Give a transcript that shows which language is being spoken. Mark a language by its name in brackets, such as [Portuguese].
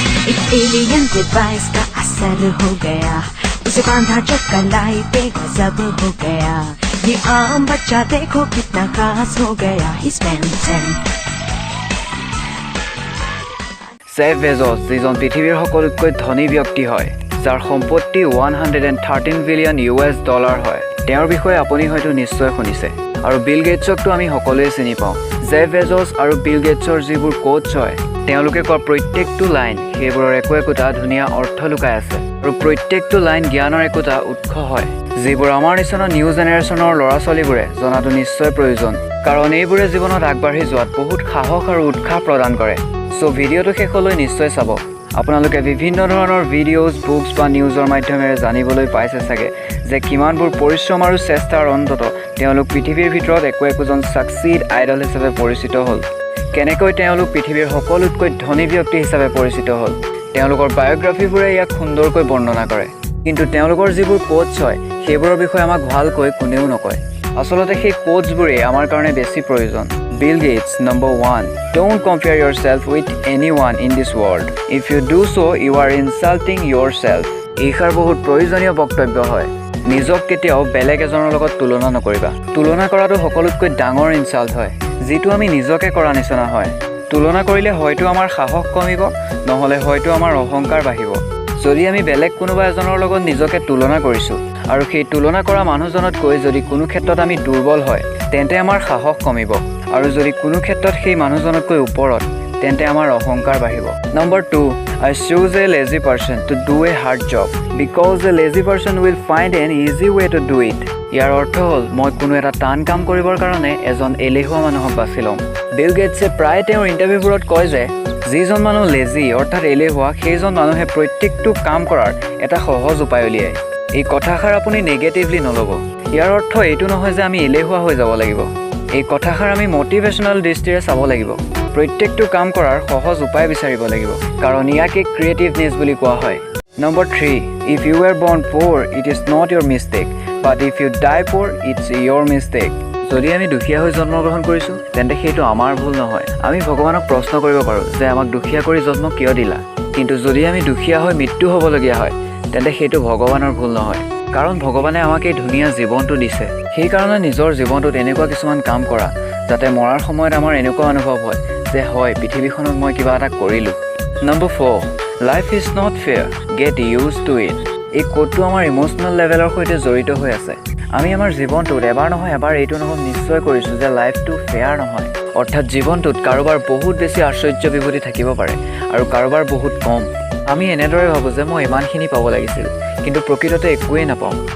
[Hindi] एक alien device का असर हो गया, उसे बांधा चक्कर बेगजब हो गया। ये आम बच्चा देखो कितना खास हो गया। [English] He's Benson. [Assamese] জেফ বেজছ যিজন পৃথিৱীৰ সকলোতকৈ ধনী ব্যক্তি হয়, যাৰ সম্পত্তি $113 বিলিয়ন হয়। তেওঁৰ বিষয়ে আপুনি হয়তো নিশ্চয় শুনিছে। আৰু বিল গেটছকটো আমি সকলোৱে চিনি পাওঁ। জেফ বেজছ আৰু বিল গেটছৰ যিবোৰ কোটছ হয়, তেওঁলোকে কোৱা প্ৰত্যেকটো লাইন সেইবোৰৰ একোটা ধুনীয়া অৰ্থ লুকাই আছে। আৰু প্ৰত্যেকটো লাইন জ্ঞানৰ একোটা উৎস হয়, যিবোৰ আমাৰ নিচিনা নিউ জেনেৰেশ্যনৰ ল'ৰা ছোৱালীবোৰে জনাটো নিশ্চয় প্ৰয়োজন, কাৰণ এইবোৰে জীৱনত আগবাঢ়ি যোৱাত বহুত সাহস আৰু উৎসাহ প্ৰদান কৰে। সো ভিডিঅ'টো শেষলৈ নিশ্চয় চাব। আপোনালোকে বিভিন্ন ধৰণৰ ভিডিঅ'জ, বুকছ বা নিউজৰ মাধ্যমেৰে জানিবলৈ পাইছে চাগে যে কিমানবোৰ পৰিশ্ৰম আৰু চেষ্টাৰ অন্তত তেওঁলোক পৃথিৱীৰ ভিতৰত একোজন ছাকচিড আইডল হিচাপে পৰিচিত হ'ল। কেনেকৈ তেওঁলোক পৃথিৱীৰ সকলোতকৈ ধনী ব্যক্তি হিচাপে পৰিচিত হ'ল, তেওঁলোকৰ বায়োগ্ৰাফীবোৰে ইয়াক সুন্দৰকৈ বৰ্ণনা কৰে। কিন্তু তেওঁলোকৰ যিবোৰ কোটছ হয়, সেইবোৰৰ বিষয়ে আমাক ভালকৈ কোনেও নকয়। আচলতে সেই কোটছবোৰেই আমাৰ কাৰণে বেছি প্ৰয়োজন। [English] Bill Gates, number 1. Don't compare yourself with anyone in this world. If you do so, you are insulting yourself. [Assamese] এইষাৰ বহুত প্ৰয়োজনীয় বক্তব্য হয়। নিজক কেতিয়াও বেলেগ এজনৰ লগত তুলনা নকৰিবা। তুলনা কৰাটো সকলোতকৈ ডাঙৰ ইনচাল্ট হয়, যিটো আমি নিজকে কৰা নিচিনা হয়। তুলনা কৰিলে হয়তো আমাৰ সাহস কমিব, নহ'লে হয়তো আমাৰ অহংকাৰ বাঢ়িব। যদি আমি বেলেগ কোনোবা এজনৰ লগত নিজকে তুলনা কৰিছোঁ আৰু সেই তুলনা কৰা মানুহজনতকৈ যদি কোনো ক্ষেত্ৰত আমি দুৰ্বল হয়, তেন্তে আমাৰ সাহস কমিব। আৰু যদি কোনো ক্ষেত্ৰত সেই মানুহজনতকৈ ওপৰত, তেন্তে আমাৰ অহংকাৰ বাঢ়িব। Number 2. [English] I choose a lazy person to do a hard job because a lazy person will find an easy way to do it. [Assamese] ইয়াৰ অৰ্থ হ'ল মই কোনো এটা টান কাম কৰিবৰ কাৰণে এজন এলেহুৱা মানুহক বাছি ল'ম। বিল গেটছে প্ৰায় তেওঁৰ ইণ্টাৰভিউবোৰত কয় যে যিজন মানুহ লেজি অৰ্থাৎ এলেহুৱা, সেইজন মানুহে প্ৰত্যেকটো কাম কৰাৰ এটা সহজ উপায় উলিয়ায়। এই কথাষাৰ আপুনি নেগেটিভলি নল'ব। ইয়াৰ অৰ্থ এইটো নহয় যে আমি এলেহুৱা হৈ যাব লাগিব। এই কথাষাৰ আমি মটিভেশ্যনেল দৃষ্টিৰে চাব লাগিব। প্ৰত্যেকটো কাম কৰাৰ সহজ উপায় বিচাৰিব লাগিব, কাৰণ ইয়াকে ক্ৰিয়েটিভনেছ বুলি কোৱা হয়। Number 3. [English] If you were born poor, it is not your mistake, but if you die poor, it's your mistake. [Assamese] যদি আমি দুখীয়া হৈ জন্মগ্ৰহণ কৰিছোঁ, তেন্তে সেইটো আমাৰ ভুল নহয়। আমি ভগৱানক প্ৰশ্ন কৰিব পাৰোঁ যে আমাক দুখীয়া কৰি জন্ম কিয় দিলা? কিন্তু যদি আমি দুখীয়া হৈ মৃত্যু হ'বলগীয়া হয়, তেন্তে সেইটো ভগৱানৰ ভুল নহয়, কাৰণ ভগৱানে আমাক এই ধুনীয়া জীৱনটো দিছে। সেইকাৰণে নিজৰ জীৱনটোত এনেকুৱা কিছুমান কাম কৰা, যাতে মৰাৰ সময়ত আমাৰ এনেকুৱা অনুভৱ হয় যে হয়, পৃথিৱীখনত মই কিবা এটা কৰিলোঁ। Number 4. [English] Life is not fair, get used to it. [Assamese] এই কোডটো আমাৰ ইম'চনেল লেভেলৰ সৈতে জড়িত হৈ আছে। আমি আমাৰ জীৱনটোত এবাৰ নহয় এবাৰ এইটো অনুভৱ নিশ্চয় কৰিছোঁ যে লাইফটো ফেয়াৰ নহয়। অৰ্থাৎ জীৱনটোত কাৰোবাৰ বহুত বেছি আশ্চৰ্য বিভূতি থাকিব পাৰে আৰু কাৰোবাৰ বহুত কম। আমি এনেদৰে ভাবোঁ যে মই ইমানখিনি পাব লাগিছিল, কিন্তু প্ৰকৃততে একোৱেই নাপাওঁ।